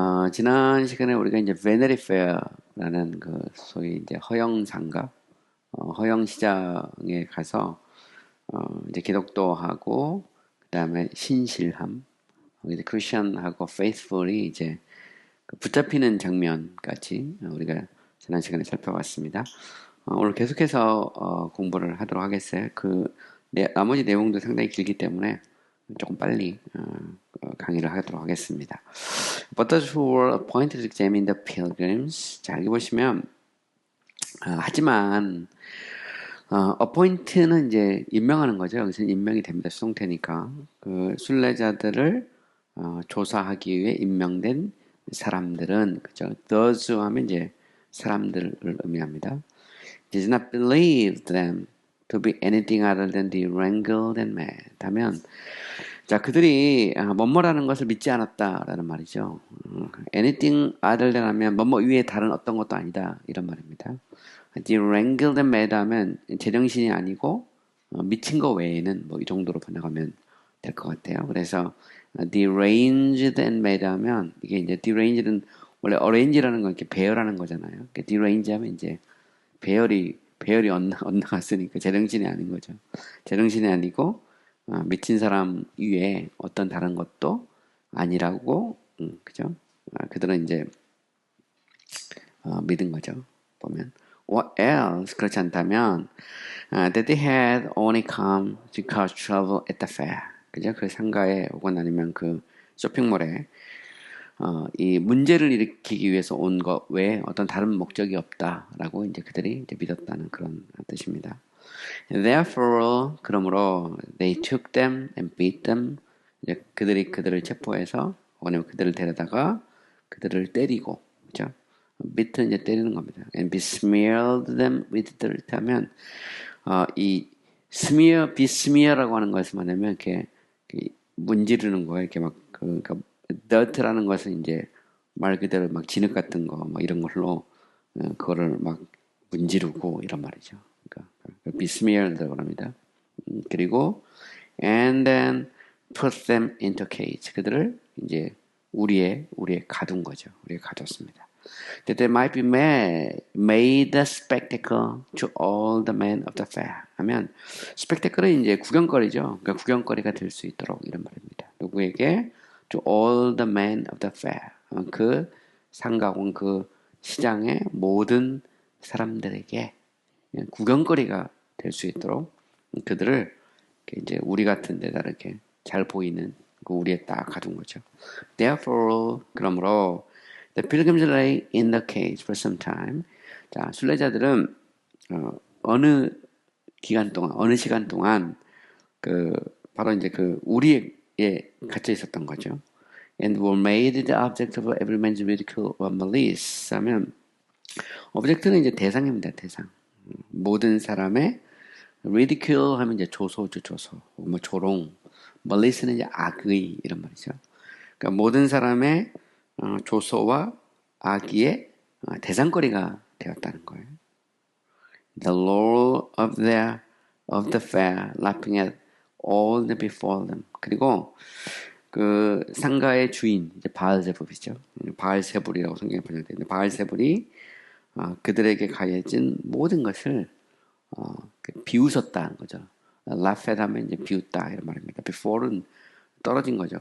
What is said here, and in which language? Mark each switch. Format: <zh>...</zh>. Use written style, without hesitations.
<ko>지난 시간에 우리가 이제 베네리 페어라는 그 소위 이제 허영상가, 허영 시장에 가서 이제 기독도하고 그다음에 신실함, 이제 크리스천하고 페이스풀이 이제 그 붙잡히는 장면까지 우리가 지난 시간에 살펴봤습니다. 오늘 계속해서 공부를 하도록 하겠어요. 나머지 내용도 상당히 길기 때문에 조금 빨리 강의를 하도록 하겠습니다.</ko> <en>But those who were appointed to examine the pilgrims.</en> <ko>자, 여기 보시면 하지만 appoint는 이제 임명하는 거죠. 여기서 임명이 됩니다. 수동태니까 그 순례자들을 조사하기 위해 임명된 사람들은 그죠. Those 하면 이제 사람들을 의미합니다.</ko> <en>Did not believe them to be anything other than deranged and mad.</en> <ko>하면 자 그들이 뭐뭐라는 것을 믿지 않았다라는 말이죠.</ko> <en>anything other than</en> <ko>하면 뭐뭐 위에 다른 어떤 것도 아니다 이런 말입니다.</ko> <en>deranged and mad</en> <ko>하면 제정신이 아니고 미친 거 외에는 뭐 이 정도로 번역하면 될 것 같아요. 그래서</ko> <en>deranged and mad</en> <ko>하면 이게 이제 deranged는 원래 arrange라는 건 이렇게 배열하는 거잖아요. derange 하면 이제 배열이 엇나갔으니까 제정신이 아닌 거죠. 제정신이 아니고 미친 사람 위에 어떤 다른 것도 아니라고 그죠? 그들은 이제 믿은 거죠. 보면</ko> <en>what else</en> <ko>그렇지 않다면</ko> <en>that they had only come to cause trouble at the fair.</en> <ko>그죠? 그 상가에 혹은 아니면 그 쇼핑몰에 이 문제를 일으키기 위해서 온 것 외에 어떤 다른 목적이 없다라고 이제 그들이 이제 믿었다는 그런 뜻입니다.</ko> <en>Therefore,</en> <ko>그러므로</ko> <en>they took them and beat them.</en> <ko>이제 그들을 체포해서 아니면 그들을 데려다가 그들을 때리고, 그죠? beat는 이제 때리는 겁니다.</ko> <en>And besmeared them with dirt</en> <ko>하면 이 besmear라고 하는 것을 뭐냐면 이렇게 문지르는 거예요. 이렇게 막 그러니까 dirt라는 것은 이제 말 그대로 막 진흙 같은 거, 뭐 이런 걸로 그거를 막 문지르고 이런 말이죠. 그러니까 besmeared라고 합니다. 그리고</ko> <en>and then put them into cage.</en> <ko>그들을 이제 우리에 가둔 거죠. 우리에 가뒀습니다.</ko> <en>That they might be made a spectacle to all the men of the fair.</en> <ko>하면 spectacle은 이제 구경거리죠. 그러니까 구경거리가 될 수 있도록 이런 말입니다. 누구에게?</ko> <en>To all the men of the fair.</en> <ko>그 상가공 그 시장의 모든 사람들에게 구경거리가 될 수 있도록 그들을 이제 우리 같은 데다 이렇게 잘 보이는 그 우리에 딱 가둔 거죠.</ko> <en>Therefore,</en> <ko>그러므로</ko> <en>the pilgrims lay in the cage for some time.</en> <ko>자, 순례자들은 어느 기간 동안, 어느 시간 동안 그 바로 이제 그 우리에 갇혀 있었던 거죠.</ko> <en>And were made the object of every man's ridicule or malice.</en> <ko>하면 오브젝트는 이제 대상입니다. 대상. 모든 사람의 ridicule 하면 이제 조소죠. 조소. 뭐 조롱. malice는 이제 악의 이런 말이죠. 그러니까 모든 사람의 조소와 악의의 대상거리가 되었다는 거예요.</ko> <en>The lord of the fair, laughing at all that before them.</en> <ko>그리고 그 상가의 주인, 이제 바알세불이죠. 바알세불이라고 성경에 번역되어 있는데 바알세불이 그들에게 가해진 모든 것을 비웃었다는 거죠.</ko> <en>laugh at</en> <ko>하면 이제 비웃다 이런 말입니다. before는 떨어진 거죠.</ko>